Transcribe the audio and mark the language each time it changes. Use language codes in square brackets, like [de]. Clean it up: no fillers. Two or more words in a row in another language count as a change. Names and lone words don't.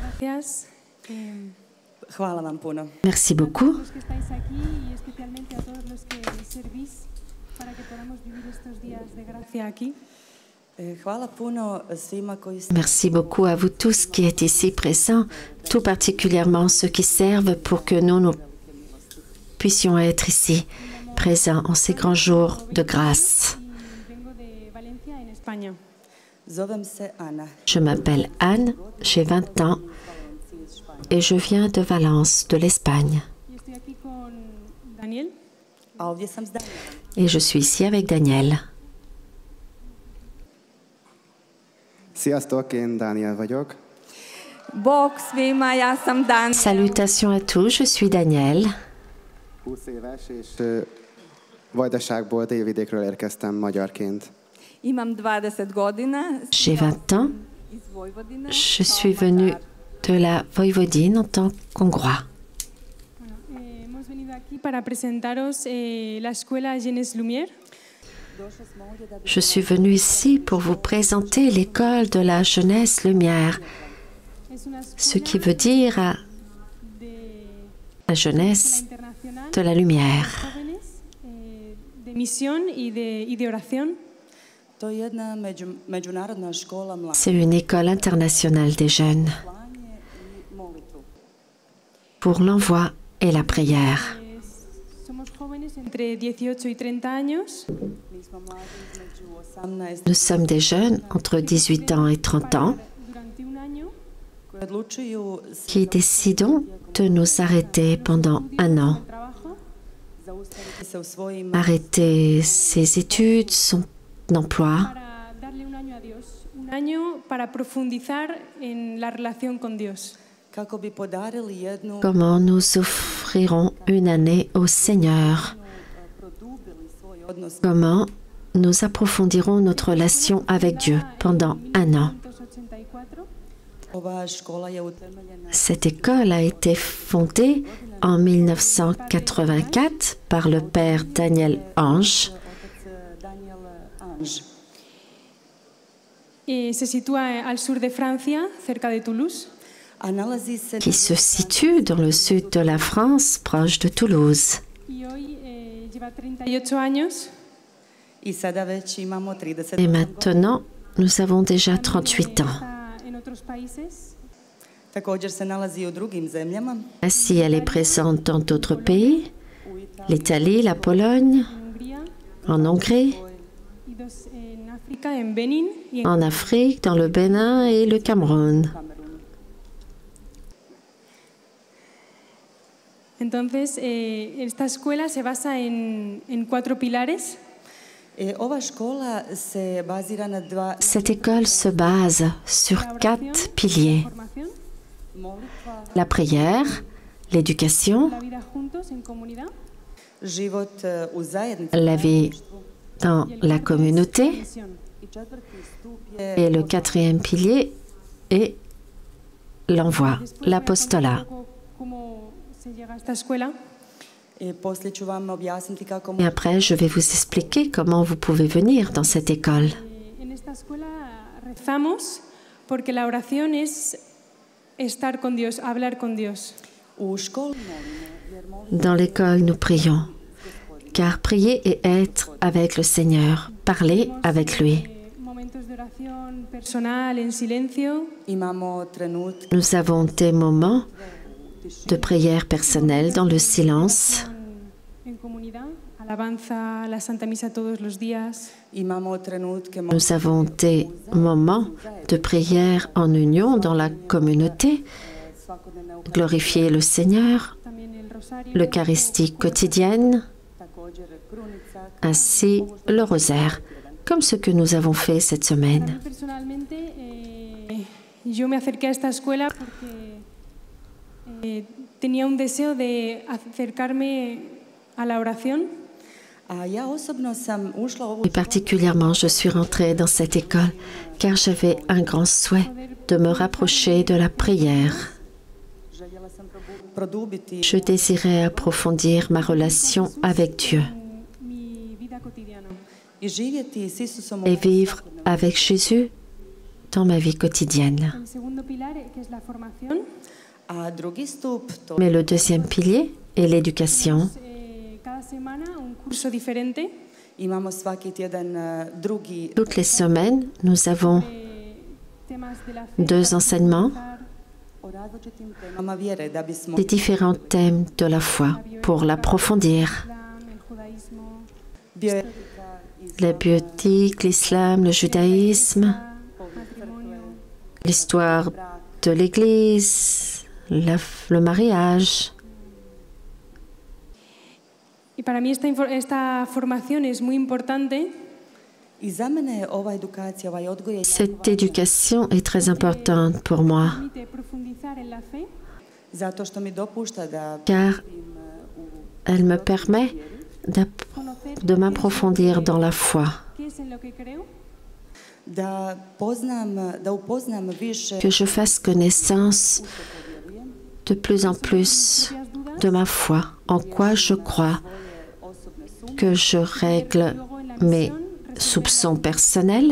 [es] gracias. [hr] Hvala vam puno. [fr] Merci beaucoup. [es] A todos los que estáis aquí y especialmente a todos los que servís para que podamos vivir estos días de gracia aquí. [hr] Hvala puno svima koji ste [fr] Merci beaucoup à vous tous qui êtes ici présents, tout particulièrement ceux qui servent pour que nous puissions être ici, présents en ces grands jours de grâce. [es] Y vengo de Valencia, en España. [hr] Zovem se Ana. [fr] Je m'appelle Anne, j'ai 20 ans et je viens de Valence, de l'Espagne. [es] Y estoy aquí con Daniel. [hr] A ovdje sam s Danielom. [fr] Et je suis ici avec Daniel. [hu] Sziasztok, én Dániel vagyok. [hr] Bog svima, ja sam Daniel. [fr] Salutations à tous, je suis Daniel. [hu] 20 éves, és Vajdaságból, Délvidékről érkeztem magyarként. [hr] Imam 20 godina. [fr] J'ai 20 ans. [hr] Iz Vojvodine. [fr] Je suis venue de la Voïvodine en tant qu'Hongrois. [es] Bueno, hemos venido aquí para presentaros la escuela Jeunesse Lumière. [fr] Je suis venue ici pour vous présenter l'école de la jeunesse lumière, [es] Es una [fr] ce qui [es] escuela [fr] veut dire [es] de [fr] la jeunesse [es] internacional [fr] de la lumière. [es] jóvenes de misión y de oración. [hr] To je jedna međunarodna škola mladih. [fr] C'est une école internationale des jeunes [hr] Slanje i molitvu. [fr] pour l'envoi et la prière. [es] Somos jóvenes entre 18 y 30 años. [hr] Mi smo mladi između 18 [fr] Nous sommes des jeunes entre 18 ans et 30 ans [es] Durante un año [hr] koji odlučuju [fr] qui décidons de nous arrêter pendant un an, [es] de trabajo [hr] zaustaviti se u svojim [fr] arrêter ses études, son emploi, [es] para darle un año a Dios. Un año para profundizar en la relación con Dios. [hr] kako bi podarili jednu [fr] comment nous offrirons une année au Seigneur, [hr] produbili svoj odnos. [fr] comment nous approfondirons notre relation avec Dieu pendant un an. 1984. [hr] Ova škola je utemeljena [fr] Cette école a été fondée en 1984 par le père Daniel Ange. [hr] otac Daniel Ange. [es] Se sitúa al sur de Francia, cerca de Toulouse. [hr] A nalazi se [fr] Qui se situe dans le sud de la France, proche de Toulouse. [es] Y hoy lleva 38 años. [hr] i sada već imamo 30 [fr] Et maintenant, nous avons déjà 38 ans. [es] Está en otros países. [hr] Također se nalazi i u drugim zemljama. [fr] Ainsi, elle est présente dans d'autres pays, l'Italie, la Pologne, [es] En Hungría [fr] en Hongrie, [es] y dos en África, en Benín y en [fr] en Afrique, dans le Bénin et le Cameroun. [hr] Kamerunu. [es] Entonces, esta escuela se basa en 4 pilares. [hr] Ova škola se bazira na dva [fr] Cette école se base sur 4 piliers. [es] Formación, [hr] molitva, [fr] La prière, l'éducation, [es] la vida juntos en comunidad [hr] život u zajednici [fr] la vie dans la communauté [es] misión. [hr] i četvrti stup je [fr] et le 4e pilier est l'envoi, [es] Después voy a [fr] l'apostolat. [es] contar un poco cómo se llega a esta escuela. [hr] Poslije ću vam objasniti kako [fr] Et après, je vais vous expliquer comment vous pouvez venir dans cette école. [es] En esta escuela rezamos porque la oración es estar con Dios, hablar con Dios. [hr] u školi molimo jer molimo [fr] Dans l'école, nous prions, car prier et être avec le Seigneur, parler avec lui. [es] Momentos de oración personal, en silencio. [hr] imamo trenutke [fr] Nous avons des moments de prière personnelle dans le silence. [es] En comunidad, alabanza, la Santa Misa todos los días. [hr] imamo trenutke [fr] Nous avons des moments de prière en union dans la communauté, [hr] svakodnevne [fr] glorifier le Seigneur, [es] También el rosario. [fr] l'Eucharistie quotidienne, [hr] također krunica. [fr] ainsi le rosaire, comme ce que nous avons fait cette [es] Para mí [fr] semaine. [es] personalmente, yo me acerqué a esta escuela porque tenía un deseo de acercarme a la oración. [hr] A ja osobno sam ušla u ovu [fr] Et particulièrement, je suis rentrée dans cette école car j'avais un grand souhait de me rapprocher de la prière. [hr] željela sam produbiti [fr] Je désirais approfondir ma relation avec Dieu [es] Mi vida cotidiana. [hr] i živjeti s Isusom u [fr] et vivre avec Jésus dans ma vie quotidienne. [es] El segundo pilar, que es la formación, [hr] A drugi stup, to [fr] Mais le deuxième pilier est l'éducation. [es] cada semana un curso diferente [hr] imamo svaki tjedan drugi [fr] Toutes les semaines, nous avons [es] temas de la fe, [fr] 2 enseignements, [hr] o različitim temama vjere da bismo [fr] des différents thèmes de la foi pour l'approfondir. [es] Islam, el judaísmo, bio [fr] La bioéthique, l'islam, le judaïsme, [es] matrimonio. [fr] l'histoire de l'Église, le mariage. [es] Y para mí esta formación es muy importante [hr] I za mene je ova edukacija, ovaj odgoj je [fr] Cette éducation est très importante pour moi, [es] permite profundizar en la fe, [hr] zato što mi dopušta da [fr] car elle me permet [es] conocer [fr] de m'approfondir dans la foi, [es] qué es en lo que creo, [hr] da upoznam više [fr] que je fasse connaissance de plus en plus de ma foi, en quoi je crois, que je règle mes soupçons personnels